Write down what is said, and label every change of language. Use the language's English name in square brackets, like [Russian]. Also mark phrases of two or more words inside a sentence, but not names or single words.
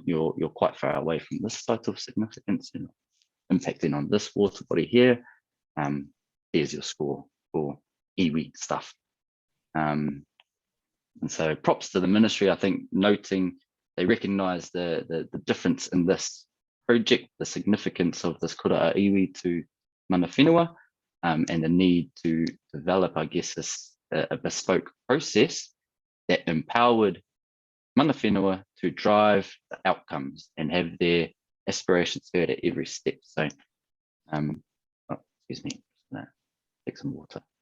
[English] You're quite far away from this site of significance, you know, impacting on this water body here. Here's your score for iwi stuff. And so props to the ministry, I think, noting they recognise the difference in this project, the significance of this [Māori] kura iwi [English] to [Māori] Mana Whenua, [English] and the need to develop, I guess, a bespoke process that empowered [Māori] Mana Whenua [English] to drive the outcomes and have their aspirations heard at every step. So, excuse me, take some water.